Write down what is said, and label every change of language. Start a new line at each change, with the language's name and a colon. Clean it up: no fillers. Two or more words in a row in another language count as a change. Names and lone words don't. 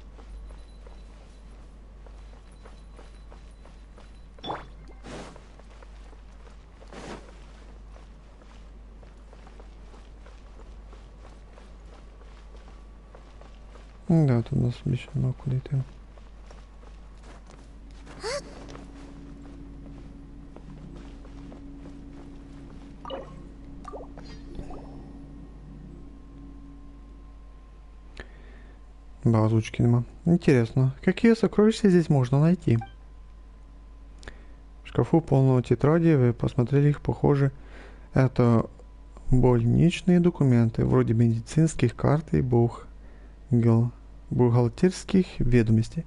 Ukrainian: Да, тут у нас більше нема куди йти. Озвучки нема.
Russian: Интересно, какие сокровища здесь можно найти? В шкафу полного тетради, вы посмотрели их, похоже, это больничные документы, вроде медицинских карт и бухгалтерских ведомостей.